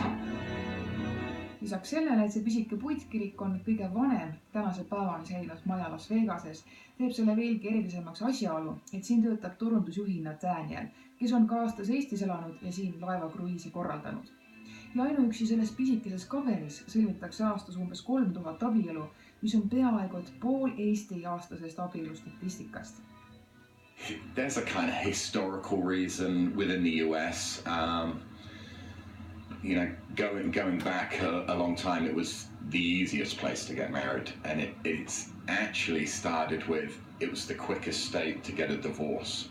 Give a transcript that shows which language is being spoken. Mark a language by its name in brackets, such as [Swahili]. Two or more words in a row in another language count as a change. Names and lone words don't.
[Estonian] Lisaks sellele, et see pisike puitkirik on kõige vanem tänase päevani säilinud maja Las Vegases, teeb selle veelgi erilisemaks asjaolu, et siin töötab turundusjuhina Daniel, kes on ka aastas Eestis elanud ja siin laevakruiisi korraldanud. Ja ainuüksi selles pisikeses kabelis sõlmitakse aastas umbes 3000 abielu, mis on peaaegu pool Eesti aastasest abielu statistikast. [English] There's a kind of historical reason within the US. Going back a long time, it was the easiest place to get married. And it's actually started with, it was the quickest state to get a divorce.